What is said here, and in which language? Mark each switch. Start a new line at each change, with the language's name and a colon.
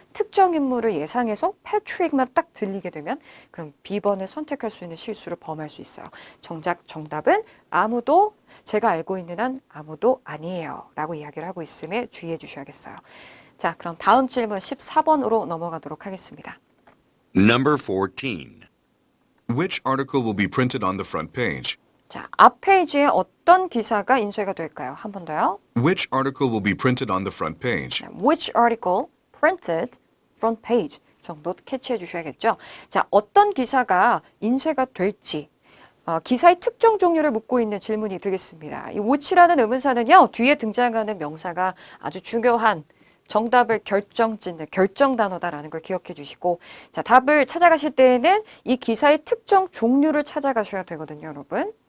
Korean: 특정 인물을 예상해서 패트릭만 딱 들리게 되면 그럼 B번을 선택할 수 있는 실수를 범할 수 있어요. 정작 정답은 아무도 제가 알고 있는 한 아무도 아니에요 라고 이야기를 하고 있음에 주의해 주셔야겠어요. 자, 그럼 다음 질문 14번으로 넘어가도록 하겠습니다.
English: Number 14. Which article will be printed on the front page?
Korean: 자, 앞 페이지에 어떤 기사가 인쇄가 될까요? 한 번 더요.
English: Which article will be printed on the front page? Which article printed front page
Korean: 정도 캐치해 주셔야겠죠. 자, 어떤 기사가 인쇄가 될지 기사의 특정 종류를 묻고 있는 질문이 되겠습니다. 이 which라는 의문사는요. 뒤에 등장하는 명사가 아주 중요한 정답을 결정짓는 결정 단어다라는 걸 기억해 주시고 자, 답을 찾아가실 때에는 이 기사의 특정 종류를 찾아가셔야 되거든요, 여러분.